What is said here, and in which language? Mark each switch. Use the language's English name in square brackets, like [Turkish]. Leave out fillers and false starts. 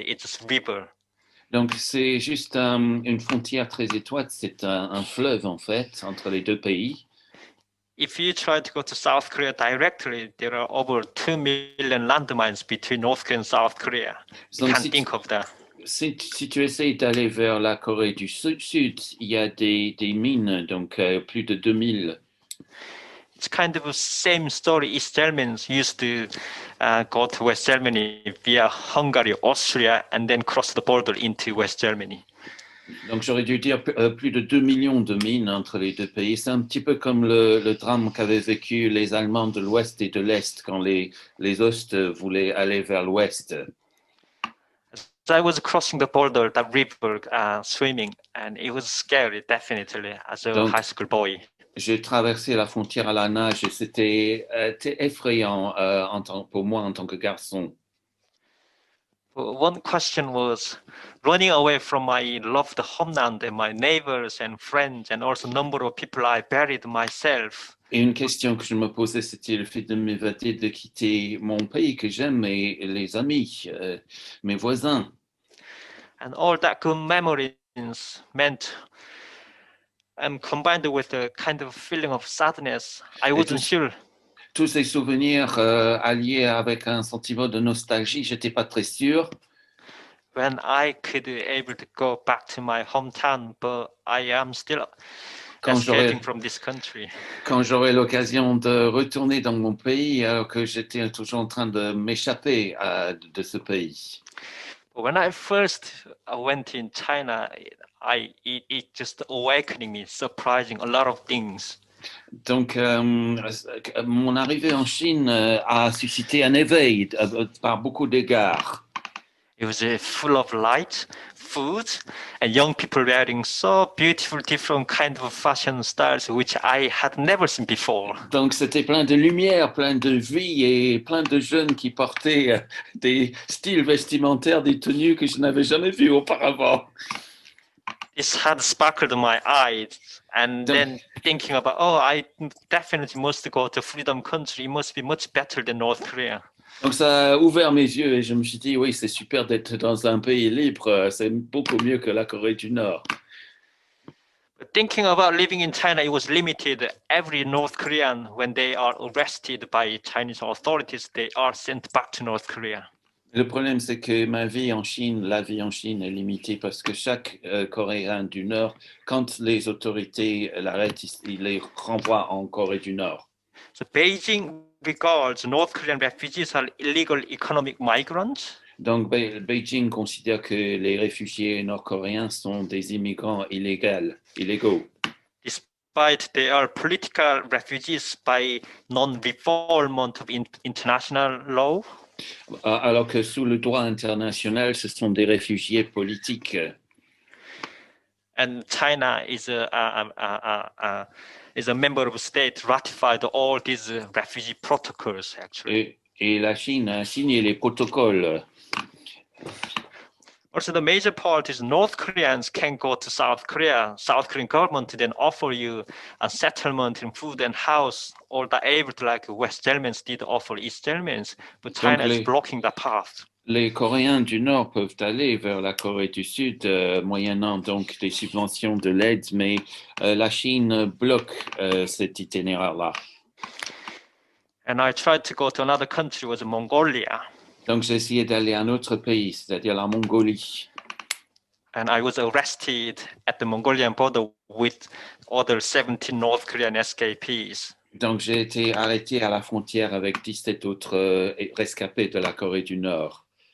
[English] It's a river. [French] Donc, c'est juste une frontière très étroite, c'est un fleuve en fait entre les deux pays. [English] If you try to go to South Korea directly, there are over 2 million landmines between North Korea and South Korea. You can't think of that. [French] Si tu essayes d'aller vers la Corée du Sud, il y a des mines, donc plus de 2000. [English] It's kind of the same story. East Germans used to go to West Germany via Hungary, Austria, and then cross the border into West Germany. [French] Donc j'aurais dû dire plus de 2 millions de mines entre les deux pays. C'est un petit peu comme le drame qu'avaient vécu les Allemands de l'Ouest et de l'Est quand les Ostes voulaient aller vers l'Ouest. [English] So I was crossing the border, the river, swimming, and it was scary, definitely, as a high school boy. [French] J'ai traversé la frontière à la nage et c'était effrayant pour moi en tant que garçon. [English] One question was running away from my loved homeland and my neighbors and friends and also number of people I buried myself. [French] Et une question que je me posais, c'était le fait de m'évader, de quitter mon pays que j'aime et les amis, mes voisins. [English] And all that good memories meant, and combined with a kind of feeling of sadness, I wasn't sure. [French] Tous ces souvenirs alliés avec un sentiment de nostalgie, j'étais pas très sûr. [English] When I could be able to go back to my hometown, but I am still escaping from this country. [French] Quand j'aurai l'occasion de retourner dans mon pays, alors que j'étais toujours en train de m'échapper de ce pays. [English] When I first went in China, it just awakening me, surprising a lot of things. [French] Donc, mon arrivée en Chine a suscité un éveil par beaucoup d'égards. [English] It was full of light, food, and young people wearing so beautiful, different kind of fashion styles which I had never seen before. [French] Donc, c'était plein de lumière, plein de vie et plein de jeunes qui portaient des styles vestimentaires, des tenues que je n'avais jamais vues auparavant. [English] This had sparkled my eyes, and then thinking about, I definitely must go to freedom country. It must be much better than North Korea. [French] Donc ça a ouvert mes yeux et je me suis dit, oui, c'est super d'être dans un pays libre, c'est beaucoup mieux que la Corée du Nord. [English] But thinking about living in China, it was limited. Every North Korean, when they are arrested by Chinese authorities, they are sent back to North Korea. [French] Le problème, c'est que la vie en Chine est limitée parce que chaque Coréen du Nord, quand les autorités l'arrêtent, ils les renvoient en Corée du Nord. [English] So Beijing regards North Korean refugees are illegal economic migrants. [French] Donc, Beijing considère que les réfugiés nord-coréens sont des immigrants illégaux. [English] Despite they are political refugees by non-reformment of international law. [French] Alors que sous le droit international, ce sont des réfugiés politiques. [English] And China is a member of state ratified all these refugee protocols actually. [French] Et la Chine a signé les protocoles. [English] Also, the major part is North Koreans can go to South Korea. South Korean government then offer you a settlement in food and house, or the able to like West Germans did offer East Germans, but China is blocking the path. [French] Les Coréens du Nord peuvent aller vers la Corée du Sud, moyennant donc des subventions de l'aide, mais la Chine bloque cet itinéraire-là. [English] And I tried to go to another country, was Mongolia. [French] Donc j'ai essayé d'aller à un autre pays, c'est-à-dire la Mongolie. [English] And I was arrested at the Mongolian border with other 17 North Korean escapees. [French] Donc j'ai été arrêté à la frontière avec 17 autres rescapés de la Corée du Nord.